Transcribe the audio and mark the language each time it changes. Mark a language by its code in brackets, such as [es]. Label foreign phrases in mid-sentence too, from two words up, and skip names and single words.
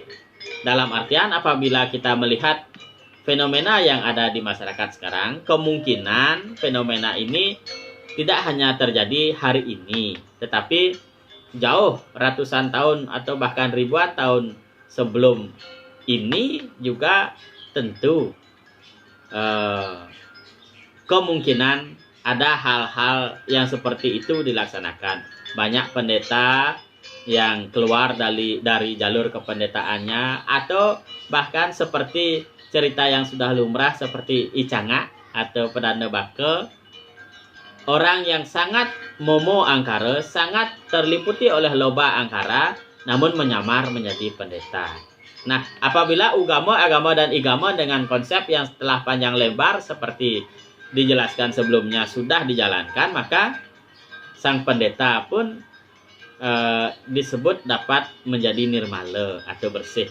[id] Dalam artian apabila kita melihat fenomena yang ada di masyarakat sekarang, kemungkinan fenomena ini tidak hanya terjadi hari ini, tetapi jauh ratusan tahun atau bahkan ribuan tahun sebelum ini juga tentu kemungkinan ada hal-hal yang seperti itu dilaksanakan. Banyak pendeta yang keluar dari jalur kependetaannya, atau bahkan seperti cerita yang sudah lumrah seperti Icanga atau Pedanda Bake, orang yang sangat momo angkara, sangat terliputi oleh loba angkara, namun menyamar menjadi pendeta. Nah, apabila agama dan igama dengan konsep yang setelah panjang lebar seperti dijelaskan sebelumnya sudah dijalankan, maka sang pendeta pun disebut dapat menjadi nirmala atau bersih.